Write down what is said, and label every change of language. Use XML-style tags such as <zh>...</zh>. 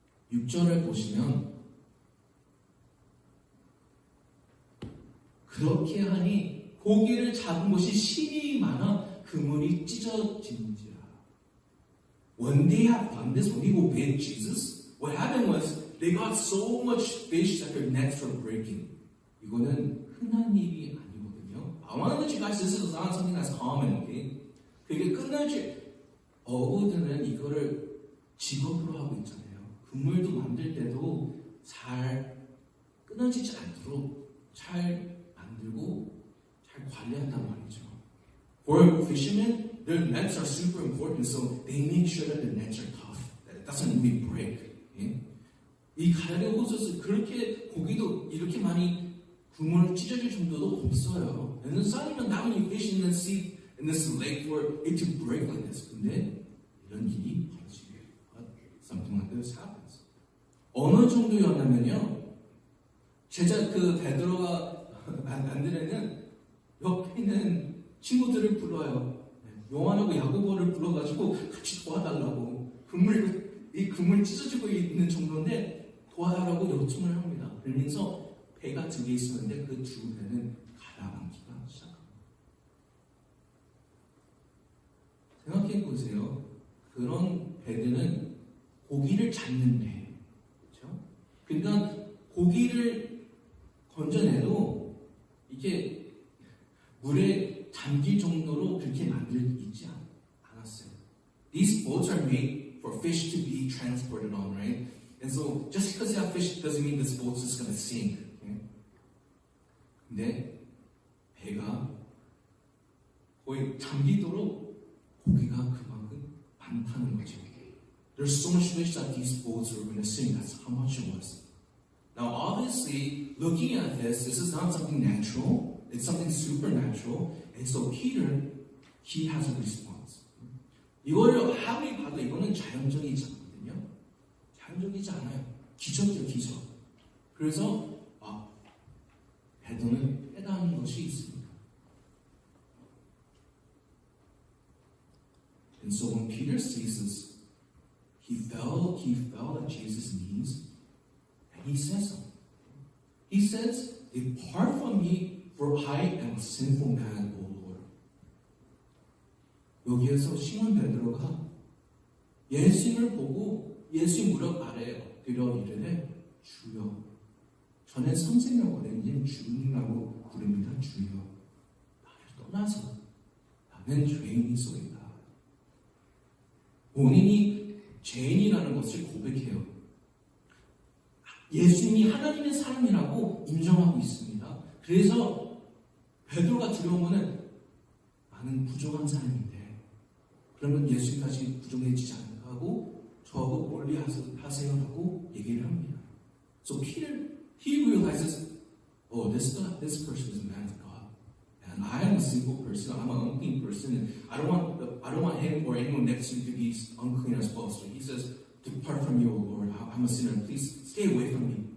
<ko>(6절을) 보시면 그렇게 하니 고기를 잡은 곳이 심히 많아 그물이 찢어진지라.</ko> <en>When they had done this, when they obeyed Jesus, what happened was they got so much fish that their nets were breaking.</en> <ko>이거는 흔한 일이 아니거든요.</ko> <en>I want to let you guys, this is not something that's common, okay?</en> <ko>그게 끝날지 어부들은 이거를 직업으로 하고 있잖아요. 그물도 만들 때도 잘 끊어지지 않도록 잘 만들고 잘 관리한단 말이죠.</ko> <en>For fishermen, their nets are super important, so they make sure that the nets are tough, that it doesn't really break.</en> <ko>예? 이 갈레오소스 그렇게 고기도 이렇게 많이 그물을 찢어질 정도도 없어요.</ko> <en>And it's not even that many fish in the sea, in this lake for it to break like this.</en> <ko>근데 이런 일이 벌어지게</ko> <en>something like this happens.</en> <ko>어느 정도였냐면요. 제자 그 베드로가 안드레는 옆에 있는 친구들을 불러요. 요한하고 야고보를 불러가지고 같이 도와달라고. 이 그물 찢어지고 있는 정도인데 도와달라고 요청을 합니다. 그러면서 배가 2개 있었는데 그 2배는 가라앉기가 시작합니다. 생각해 보세요. 그런 배들은 고기를 잡는 배, 그렇죠? 그러니까 고기를 건져내도 이게 물에 잠길 정도로 그렇게 만들지 않았어요.</ko> <en>These boats are made for fish to be transported on, right? And so just because you have fish doesn't mean this boat's just going to sink. Okay?</en> <ko>근데 배가 거의 잠기도록 고기가 그만큼 많다는 거죠.</ko> <en>There's so much fish that these boats were going to sink. That's how much it was. Now, obviously, looking at this is not something natural. It's something supernatural. And so Peter, he has a response.</en> <ko>이거를 아무리 봐도 이거는 자연적이지 않거든요. 자연적이지 않아요. 기적이죠, 기적. 그래서 베드로는 깨닫는 것이 있습니다.</ko> <en>And so when Peter sees this, he fell at Jesus' knees, and he says something. He says, "Depart from me, for I am a sinful man, O Lord."</en> <ko>여기에서 시몬 베드로가 예수님을 보고 예수님 무릎 아래에 엎드려 이르되 주여. 전에 선생이라고 그랬는데 주님이라고 부릅니다. 주여. 나를 떠나서 나는 죄인이소이다. 본인이 죄인이라는 것을 고백해요. 예수님이 하나님의 사람이라고 인정하고 있습니다. 그래서 베드로가 두려우면은 나는 부족한 사람인데 그러면 예수님까지 부족해지지 않을까 하고 저하고 멀리 하세요라고 얘기를 합니다.</ko> <en>So Peter, he realizes, this person is a man of God, and I am a sinful person. I'm an unclean person, and I don't want him or anyone next to me to be unclean as well. So he says, "Depart from me, O Lord. I'm a sinner. Please stay away from me.</en>